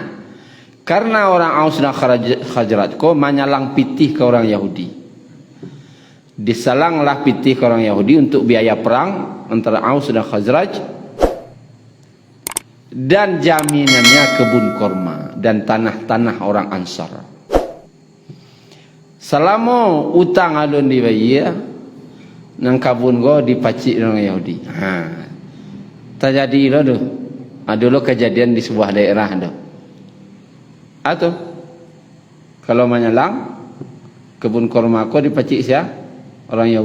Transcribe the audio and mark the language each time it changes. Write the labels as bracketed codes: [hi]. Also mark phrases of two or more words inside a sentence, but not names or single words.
[id] Karena orang Aus dan Khazraj kok menyalang pitih ke orang Yahudi. Disalanglah pitih ke orang Yahudi untuk biaya perang antara Aus dan Khazraj, dan jaminannya kebun korma dan tanah-tanah orang Ansar. [min] Selama utang alun dibayar, nang kabun go dipacik orang Yahudi. Terjadi lo tu. [id] Dulu kejadian di sebuah daerah tu. Atau kalau menyalang kebun korma ko dipacik siapa?